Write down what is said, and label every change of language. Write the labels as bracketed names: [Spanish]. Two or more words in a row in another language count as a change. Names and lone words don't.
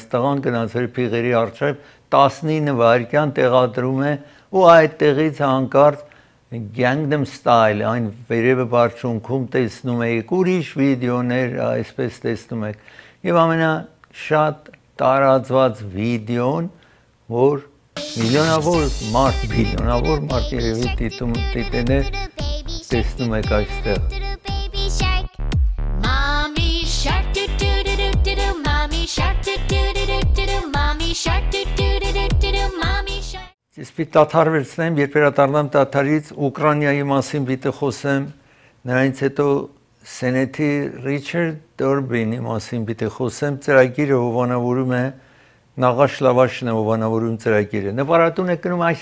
[Armenian] տղան գնացել փիղերի առջև 19 վայրկյան տեղադրում է ու այդտեղից հանկարծ Gangnam Style այն վերևը բարձունքում տեսնում եք ուրիշ վիդեոներ այսպես տեսնում եք եւ ամենաշատ տարածված վիդեոն որ միլիոնավոր մարդ երևի դիտեն է տեսնում եք այստեղ [English] Mommy shark do do do do do do mommy shark do do do do do do mommy shark do do do do do do mommy shark [Armenian] Ես պիտի դադարվեցնեմ, երբ վերադառնամ դադարից Ուկրաինայի մասին պիտի խոսեմ, նրանից հետո Սենեթի Ռիչարդ Դորբինի մասին պիտի խոսեմ, ծրագիրը հովանավորում է Նաղաշ լավաշն է հովանավորում ծրագիրը։ Նպարատուն է կնում այս